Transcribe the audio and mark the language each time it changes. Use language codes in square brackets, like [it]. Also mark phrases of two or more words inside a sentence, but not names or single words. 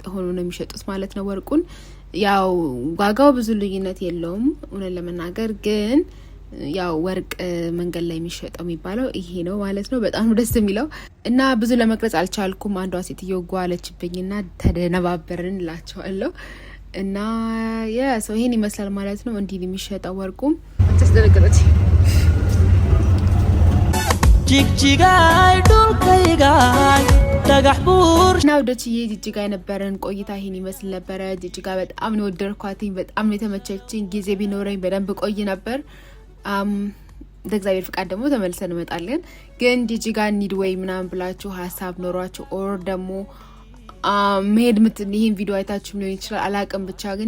[am] ሆኖ ነው የሚሸጡት ማለት ነው ወርቁን ያው ዋጋው ብዙ ልዩነት የለውም እውነት ለመናገር ግን ያው ወርቅ መንገድ ላይ የሚሸጠው የሚባለው ይሄ ነው ማለት ነው በጣም ደስ የሚለው እና ብዙ ለመቅረጽ አልቻልኩም አንዷ ሴትዮ ጓለችብኝና ተደነባበርን ላቸዋለሁ እና ሰው ይሄን ይመስላል ማለት ነው እንዲህ የሚሸጠው ወርቁም ተስደረገረች [so] Jigjigaay dhulkaygaay dhagax buur [am] ናው ደቺዬ ጂጂጋ የነበረን ቆይታ ይሄን ይመስል ነበር ጂጂጋ በጣም ነው ወደድኳትኝ በጣም ነው የተመቸችኝ ጊዜ ቢኖረኝ በደንብ ቆይ ነበር በእግዚአብሔር ፍቃድ ደግሞ ተመልሰን እንመጣለን ግን ጂጂጋ ኒድ ወይ ምናምን ብላችሁ ሐሳብ ኖሯችሁ ኦር ደግሞ መሄድ ይሄን ቪዲዮ አይታችሁ ሊሆን ይችላል አላቅም ብቻ ግን